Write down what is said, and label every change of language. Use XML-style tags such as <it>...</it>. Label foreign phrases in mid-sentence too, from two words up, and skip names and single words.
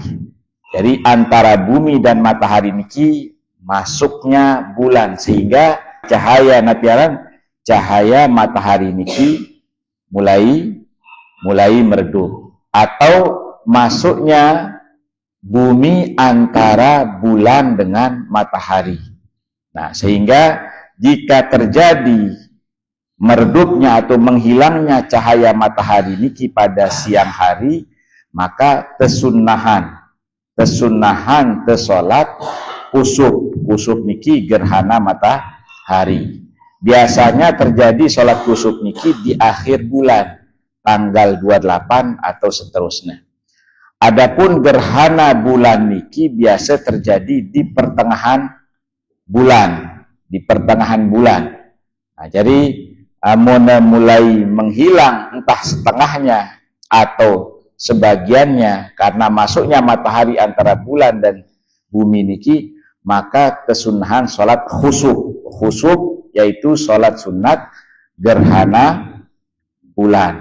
<id>Jadi antara bumi dan matahari niki masuknya bulan, sehingga cahaya napiaran cahaya matahari niki mulai meredup, atau masuknya bumi antara bulan dengan matahari. Nah, sehingga jika terjadi meredupnya atau menghilangnya cahaya matahari niki pada siang hari, maka tesunnahan tesolat kusuf niki gerhana matahari. Biasanya terjadi sholat kusuf niki di akhir bulan, tanggal 28 atau seterusnya. Adapun gerhana bulan niki biasa terjadi di pertengahan bulan, Nah, jadi mulai menghilang entah setengahnya atau sebagiannya karena masuknya matahari antara bulan dan bumi niki, maka kesunahan sholat khusuf yaitu sholat sunat gerhana bulan.</id>